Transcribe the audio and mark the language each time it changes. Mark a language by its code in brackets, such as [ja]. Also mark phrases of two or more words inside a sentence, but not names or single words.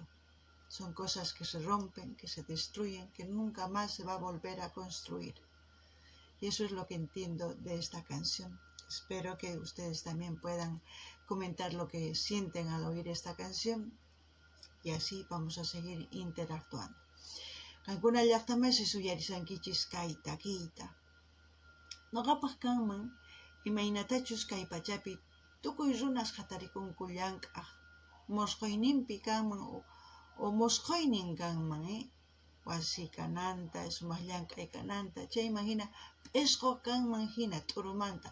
[es] Son cosas que se rompen, que se destruyen, que nunca más se va a volver a construir. Y eso es lo que entiendo de esta canción. Espero que ustedes también puedan comentar lo que sienten al oír esta canción, y así vamos a seguir interactuando. [qu] Kankuna llaqtaman suyarisankichis kay takiyta. Noqapaq kanman imaynatachus kay pachapi tukuy runas qhatarikunku llank'aq. Mosqoyninpi kanman o mosqoynin kanman, wasi kananta, sumaq llank'ay kananta, chayman hina p'isqo kanman hina t'urumanta.